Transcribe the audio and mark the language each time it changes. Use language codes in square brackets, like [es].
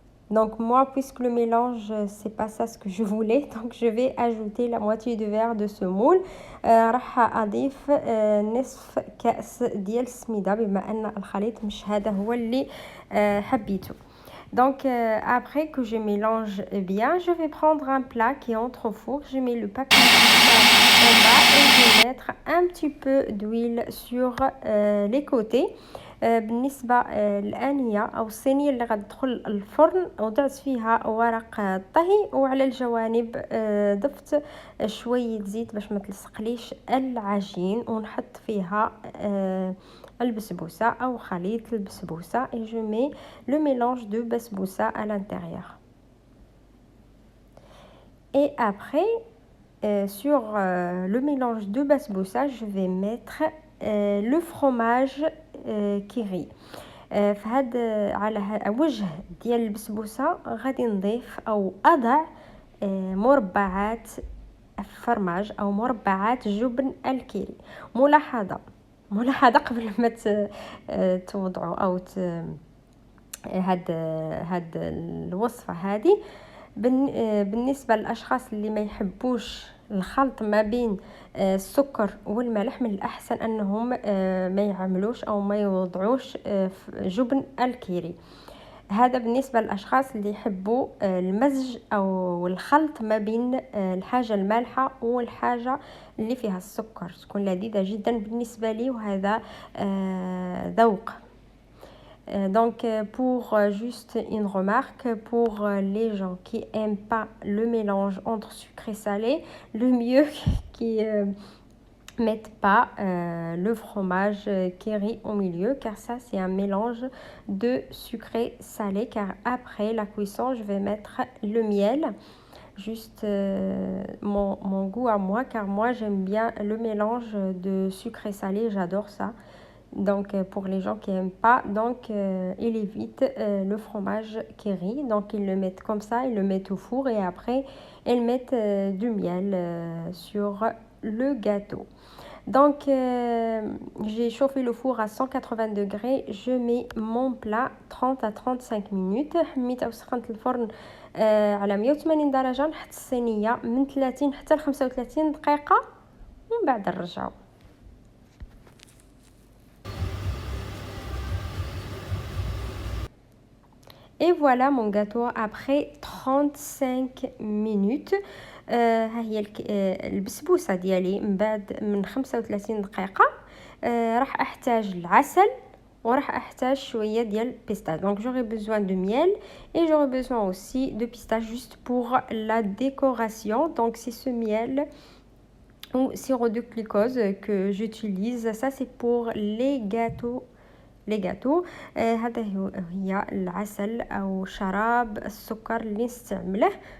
[fr] Donc moi, puisque le mélange, c'est pas ça ce que je voulais, donc je vais ajouter la moitié du verre de semoule. [ar] راح أضيف نصف كأس ديال السميدة بما أن الخليط مش هذا هو اللي حبيته. [fr] Donc après que je mélange bien, je vais prendre un plat qui est entre au four. Je mets le papier en bas et je vais mettre un petit peu d'huile sur les côtés. [ar] بالنسبة للآنية أو الصينية اللي غتدخل الفرن وضعت فيها ورق الطهي وعلى الجوانب ضفت شوية زيت باش ما تلصقليش العجين ونحط فيها البسبوسة أو خليط البسبوسة [fr] et je mets le mélange de basbousa à l'intérieur. Et après sur le mélange de basbousa je vais mettre le fromage كيري. [ar] فهذا على وجه ديال البسبوسه غادي نضيف او اضع مربعات فرماج او مربعات جبن الكيري. ملاحظه قبل ما توضعوا او هاد الوصفه هذه بالنسبه للاشخاص اللي ما يحبوش الخلط ما بين السكر والملح من الأحسن أنهم ما يعملوش أو ما يوضعوش جبن الكيري. هذا بالنسبة للأشخاص اللي يحبوا المزج أو الخلط ما بين الحاجة المالحة والحاجة اللي فيها السكر تكون لذيذة جدا بالنسبة لي وهذا ذوق. [fr] Donc pour juste une remarque pour les gens qui aiment pas le mélange entre sucré et salé, le mieux qui mettent pas le fromage kéri au milieu car ça c'est un mélange de sucré salé car après la cuisson je vais mettre le miel juste mon goût à moi car moi j'aime bien le mélange de sucré salé, j'adore ça. Donc pour les gens qui n'aiment pas, donc ils évitent le fromage kéri, donc ils le mettent comme ça, ils le mettent au four et après ils mettent du miel sur le gâteau. Donc j'ai chauffé le four à 180 degrés, je mets mon plat 30 à 35 minutes. [ar] حميت أو سخنت الفرن على 180 درجة. نحط الصينية من 30 حتى ل 35 دقيقة ومن بعد نرجعو. [fr] Et voilà mon gâteau après 35 minutes. [ar] ها هي البسبوسه ديالي من بعد من 35 دقيقه. راح احتاج العسل وراح احتاج شويه ديال بيستاش. [fr] دونك j'aurai besoin de miel et j'aurai besoin aussi de pistache juste pour la décoration. Donc c'est ce miel ou sirop de glucose que j'utilise. Ça c'est pour les gâteaux. [ar] هذا هي العسل او شراب السكر اللي نستعمله.